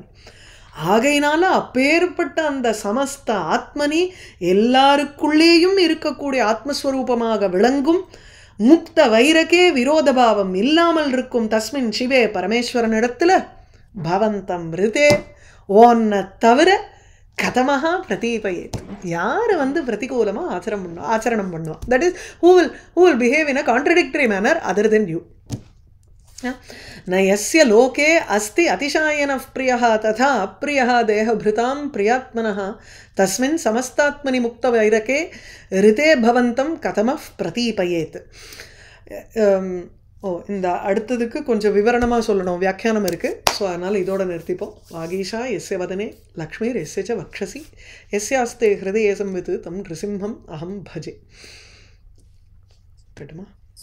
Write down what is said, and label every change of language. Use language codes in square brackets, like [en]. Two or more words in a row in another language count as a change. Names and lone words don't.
[ta] ஆகையினால அப்பேற்பட்ட அந்த [sa] समस्त आत्मनि [ta] எல்லாருக்குள்ளேயும் இருக்கக்கூடிய ஆத்மஸ்வரூபமாக விளங்கும் [sa] मुक्त वैरके [ta] விரோதபாவம் இல்லாமல் இருக்கும் [sa] तस्मिन् शिवे [ta] பரமேஸ்வரனிடத்துல [sa] भवन्तं ऋते [ta] ஓன்ன தவிர [sa] कथमहा प्रतीपयेत्. [ta] யார் வந்து பிரதிகூலமாக ஆச்சரணம் பண்ணுவான், [en] that is who will behave in a contradictory manner other than you. [sa] न यस्य लोके अस्ति अतिशायनः प्रियः तथा अप्रियः देहभृतां प्रियात्मनः तस्मिन् समस्तात्मनि मुक्तवैरके ऋते भवन्तं कथमः प्रतीपयेत्. [ta] இந்த அடுத்ததுக்கு கொஞ்சம் விவரணமாக சொல்லணும், வியாக்கியானம் இருக்குது. ஸோ அதனால் இதோட நிறுத்திப்போம். [sa] वागीशा यस्य वदने लक्ष्मीर् यस्य च वक्षसि यस्यास्ते हृदये संवित् तं नृसिंहम् अहं भजे. [ta] கட்டுமா?